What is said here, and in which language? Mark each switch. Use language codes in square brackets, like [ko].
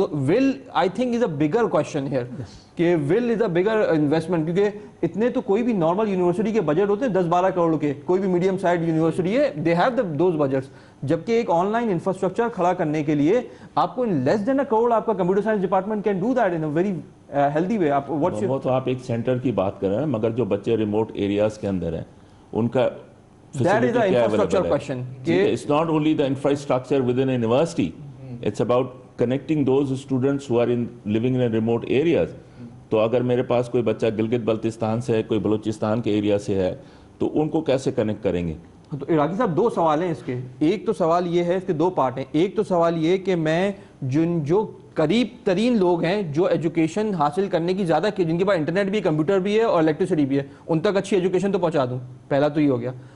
[ur] تو [en] well I think is a bigger question here, [ur] کہ [en] well is a bigger investment, [ur] کیونکہ اتنے تو کوئی بھی نارمل یونیورسٹی کے بجٹ ہوتے ہیں 10-12 کروڑ کے, کوئی بھی میڈیم سائز یونیورسٹی ہے, [en] They have those budgets. [ur] جبکہ ایک آن لائن انفراسٹرکچر کھڑا کرنے کے لیے آپ کو [en] less than a [ur] کروڑ, آپ کا computer science department [en] Can do that in a very healthy way. [ur] وہ تو آپ ایک سینٹر کی بات کر رہے ہیں, مگر جو بچے ریموٹ ایریاز کے اندر ہیں ان کا [en] That is the infrastructure question. It's not only the infrastructure within a university. It's about connecting those students who are living in remote areas. [ur] تو اگر میرے پاس کوئی بچہ گلگت بلتستان سے ہے, کوئی بلوچستان کے ایریا سے ہے, تو ان کو کیسے کنیکٹ کریں گے؟ تو عراقی صاحب 2 سوال ہیں اس کے. ایک تو سوال یہ ہے, اس کے 2 پارٹ ہیں. ایک تو سوال یہ کہ میں جو قریب ترین لوگ ہیں جو ایجوکیشن حاصل کرنے کی زیادہ, جن کے پاس انٹرنیٹ بھی, کمپیوٹر بھی ہے اور الیکٹریسٹی بھی ہے, ان تک اچھی ایجوکیشن تو پہنچا دوں. پہلا تو یہ ہو گیا.